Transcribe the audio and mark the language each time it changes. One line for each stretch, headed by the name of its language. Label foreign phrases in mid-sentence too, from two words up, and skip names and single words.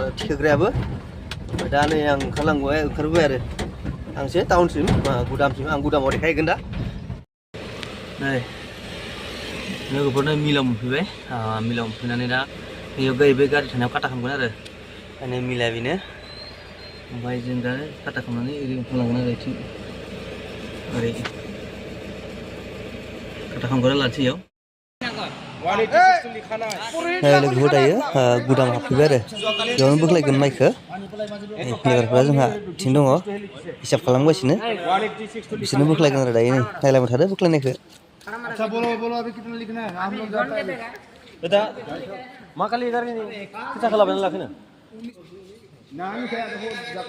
Bodo: थिखोग्रायाबो दा नै आं ओंखारबोबाय आरो थांसै टाउनसिम गुदामसिम आं गुदामाव देखायगोन दा नै लोगोफोर नै मिलाव मोनफैबाय मिलाव मोनफैनानै दा बेयाव बे गारि थानायाव काटा खालामगोन आरो माने मिला बेनो ओमफ्राय जों दा काटा खालामनानै ओरै ओंखारलांगोन आरो बिथिं ओरै काटा खालामगोन लानोसै इयाव लोगोफोर दायो गुदाम हाबफैबाय आरो बेयावनो बोख्लायगोन माइखौ लेबारफ्रा जोंहा बिथिं दङ हिसाब खालामगासिनो बिसोरनो बोख्लायगोन आरो दायो नै नायलायबाय थादो बोख्लायनायखौ
Hindi: अच्छा बोलो अभी कितना लिखना है हम लोग जाते हैं
Bodo: बेटा मा खालि गारिनि फैसा खालामनानै लाखिनो
Hindi: नाम क्या है वो जाते